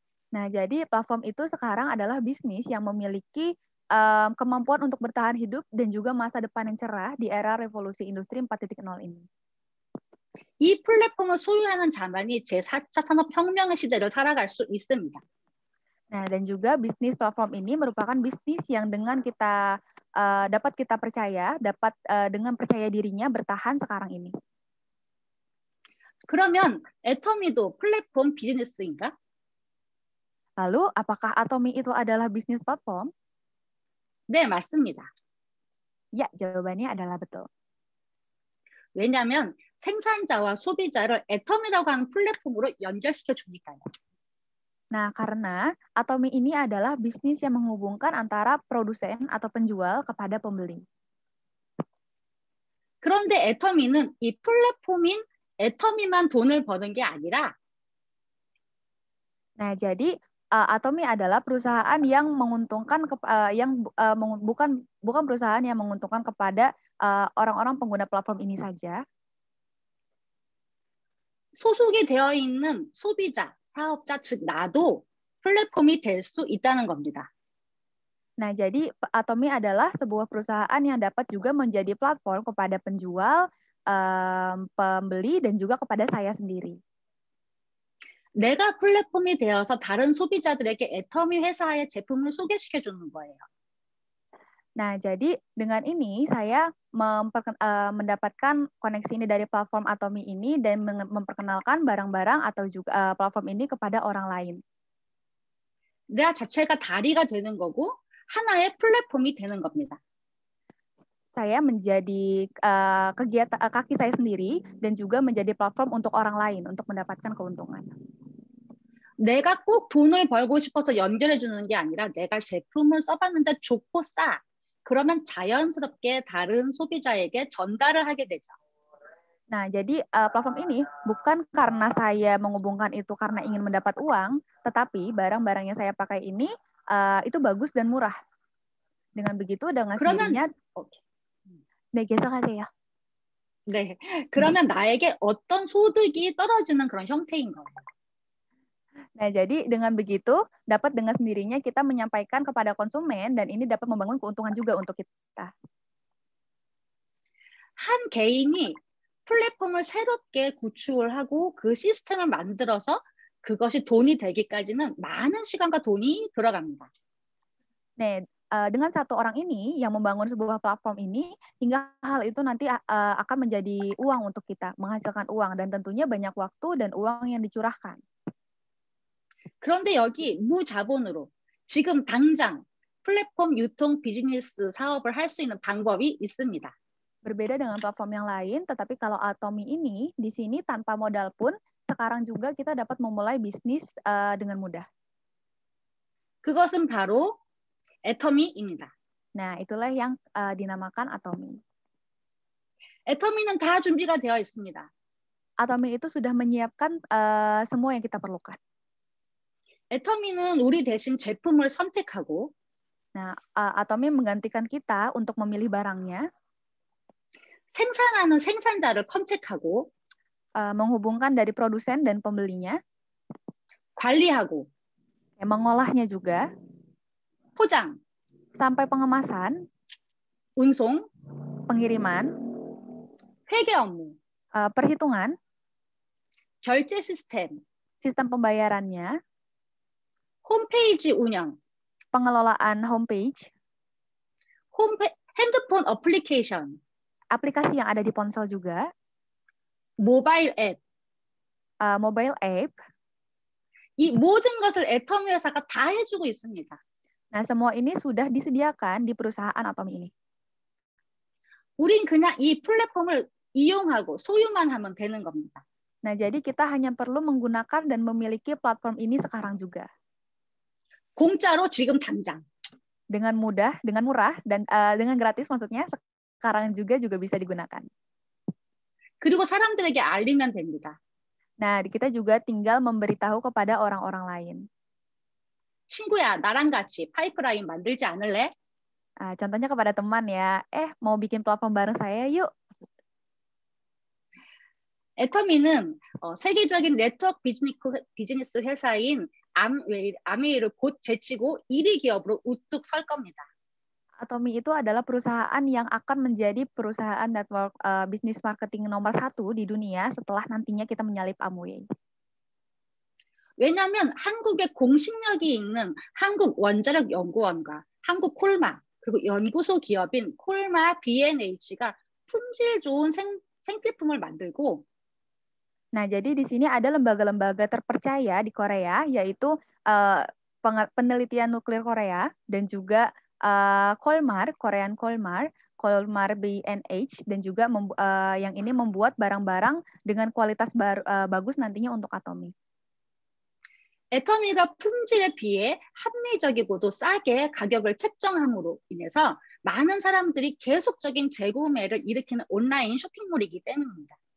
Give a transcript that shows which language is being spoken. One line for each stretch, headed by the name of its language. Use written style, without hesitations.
Indonesian: Nah, jadi platform itu sekarang adalah bisnis yang memiliki kemampuan untuk bertahan hidup dan juga masa depan yang cerah di era revolusi industri 4.0 ini.
Korean: 이 플랫폼을 소유하는 자만이 제4차 산업혁명의 시대를 살아갈 수 있습니다.
Indonesian: Nah, dan juga bisnis platform ini merupakan bisnis yang dengan kita dapat kita percaya, dapat dengan percaya dirinya bertahan sekarang ini.
Korean: 그러면 애터미도 플랫폼 비즈니스인가?
Indonesian: Lalu, apakah Atomy itu adalah bisnis platform?
Korean: 네, 맞습니다.
Indonesian: Ya, jawabannya adalah betul.
Korean: 왜냐하면 생산자와 소비자를 애터미라고 하는 플랫폼으로 연결시켜 주니까요.
Indonesian: Nah, karena Atomy ini adalah bisnis yang menghubungkan antara produsen atau penjual kepada pembeli.
Korean: 그런데 애터미는 이 플랫폼인 애터미만 돈을 버는 게 아니라
Indonesian: Nah, jadi Atomy adalah perusahaan yang menguntungkan bukan perusahaan yang menguntungkan kepada orang-orang pengguna platform ini saja.
Korean: 소속이 되어 있는 소비자, 사업자 즉 나도 플랫폼이 될 수 있다는 겁니다.
Indonesian: Nah, jadi Atomy adalah sebuah perusahaan yang dapat juga menjadi platform kepada penjual, pembeli dan juga kepada saya sendiri.
Korean: 내가 플랫폼이 되어서 다른 소비자들에게 애터미 회사의 제품을 소개시켜 주는 거예요.
Indonesian: Nah, jadi dengan ini saya mendapatkan koneksi ini dari platform Atomy ini dan memperkenalkan barang-barang atau juga platform ini kepada orang lain.
Korean: 내 자체가 다리가 되는 거고 하나의 플랫폼이 되는 겁니다.
Indonesian: Saya menjadi kegiatan kaki saya sendiri dan juga menjadi platform untuk orang lain untuk mendapatkan keuntungan.
Korean: 내가 꼭 돈을 벌고 싶어서 연결해 주는 게 아니라 내가 제품을 써봤는데 좋고 싸. 그러면 자연스럽게 다른 소비자에게 전달을 하게 되죠.
Indonesian: Nah, jadi platform ini bukan karena saya menghubungkan itu karena ingin mendapat uang, tetapi barang-barang yang saya pakai ini itu bagus dan murah. Dengan begitu, dengan sendirinya,
Korean: 네, 계속하세요. 네, 그러면 나에게 어떤 소득이 떨어지는 그런 형태인 거예요.
Indonesian: Nah, jadi dengan begitu dapat dengan sendirinya kita menyampaikan kepada konsumen dan ini dapat membangun keuntungan juga untuk kita.
Korean: 한 개인이 플랫폼을 새롭게 구축을 하고 그 시스템을 만들어서 그것이 돈이 되기까지는 많은 시간과 돈이 들어갑니다.
Indonesian: 네, dengan satu orang ini yang membangun sebuah platform ini hingga hal itu nanti akan menjadi uang untuk kita, menghasilkan uang dan tentunya banyak waktu dan uang yang dicurahkan.
Korean: 그런데 여기 무자본으로 지금 당장 플랫폼 유통 비즈니스 사업을 할 수 있는 방법이 있습니다.
Indonesian: Berbeda dengan platform yang lain, tetapi kalau Atomy ini di sini tanpa modal pun sekarang juga kita dapat memulai bisnis dengan mudah.
Korean: 그것은 바로 애터미입니다.
Indonesian: Nah, itulah yang dinamakan Atomy.
Korean: 애터미는 다 준비가 되어 있습니다.
Indonesian: Atomy itu sudah menyiapkan semua yang kita perlukan.
Korean: 애터미는 우리 대신 제품을 선택하고
Indonesian: Nah, Atomy menggantikan kita untuk memilih barangnya.
Korean: 생산하는 생산자를 컨택하고
Indonesian: menghubungkan dari produsen dan pembelinya,
Korean: 관리하고
Indonesian: mengolahnya juga,
Korean: 포장,
Indonesian: sampai pengemasan,
Korean: 운송,
Indonesian: pengiriman,
Korean: 회계 업무,
Indonesian: perhitungan,
Korean: 결제 시스템,
Indonesian: sistem pembayarannya,
Korean: 홈페이지 운영,
Indonesian: pengelolaan homepage,
Korean: 핸드폰 어플리케이션,
Indonesian: aplikasi yang ada di ponsel juga,
Korean: 모바일 앱,
Indonesian: mobile app.
Korean: 이 모든 것을 애터미 회사가 다 해주고 있습니다.
Indonesian: Nah, semua ini sudah disediakan di perusahaan Atomy ini.
Korean: 우린 그냥 이 플랫폼을 이용하고 소유만 하면 되는 겁니다.
Indonesian: Nah, jadi kita hanya perlu menggunakan dan memiliki platform ini sekarang juga.
Korean: 공짜로 지금 당장.
Indonesian: Dengan mudah, dengan murah, dan dengan gratis maksudnya, sekarang juga bisa digunakan.
Korean: 그리고 사람들에게 알리면 됩니다.
Indonesian: Nah, kita juga tinggal memberitahu kepada orang-orang lain.
Korean: 친구야, 나랑 같이 파이프라인 만들지 않을래?
Indonesian: Contohnya kepada teman ya, mau bikin platform bareng saya yuk.
Korean: 애터미는 세계적인 네트워크 비즈니스 회사인 아메이를 곧 제치고 1위 기업으로 우뚝 설 겁니다.
Indonesian: Atomy itu adalah perusahaan yang akan menjadi perusahaan network bisnis marketing nomor 1 di dunia setelah nantinya kita menyalip Amway.
Korean: 왜냐하면 한국에 공식력이 있는 한국원자력연구원과 한국콜마 그리고 연구소 기업인 콜마 B&H가 품질 좋은 생필품을 만들고
Indonesian: Nah, jadi di sini ada lembaga-lembaga terpercaya di Korea, yaitu penelitian nuklir Korea dan juga Kolmar, Korean Kolmar, Kolmar B&H, dan juga yang ini membuat barang-barang dengan kualitas bagus nantinya untuk Atomy.
Korean: 애터미가 품질에 비해 합리적이고도 싸게 가격을 책정함으로 인해서 많은 사람들이 계속적인 재구매를 일으키는 온라인 쇼핑몰이기 때문입니다.